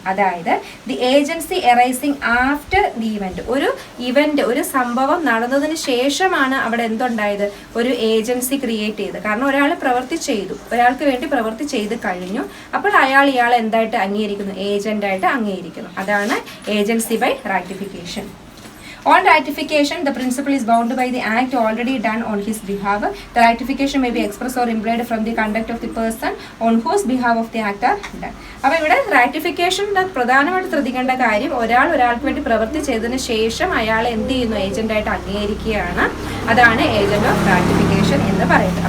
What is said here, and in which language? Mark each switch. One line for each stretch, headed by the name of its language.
Malayalam: അതായത്
English: the agency arising after the event
Malayalam: ഒരു സംഭവം നടന്നതിന് ശേഷമാണ് അവിടെ എന്തുണ്ടായത്? ഒരു ഏജൻസി ക്രിയേറ്റ് ചെയ്ത്. കാരണം ഒരാൾക്ക് വേണ്ടി പ്രവൃത്തി ചെയ്ത് കഴിഞ്ഞു, അപ്പോൾ ഇയാളെ എന്തായിട്ട് അംഗീകരിക്കുന്നു? ഏജന്റായിട്ട് അംഗീകരിക്കുന്നു. അതാണ് agency by ratification.
English: On ratification, the principal is bound by the act already done on his behalf. The ratification may be expressed or implied from the conduct of the person on whose behalf of the act are done.
Malayalam: അപ്പോൾ ഇവിടെ ratification പ്രധാനമായിട്ട് ശ്രദ്ധിക്കേണ്ട കാര്യം, ഒരാൾക്ക് വേണ്ടി പ്രവൃത്തി ചെയ്തതിന് ശേഷം അയാളെ എന്ത് ചെയ്യുന്നു? ഏജന്റായിട്ട് അംഗീകരിക്കുകയാണ്. അതാണ് ഏജന്റ് ഓഫ് റാറ്റിഫിക്കേഷൻ എന്ന് പറയുന്നത്.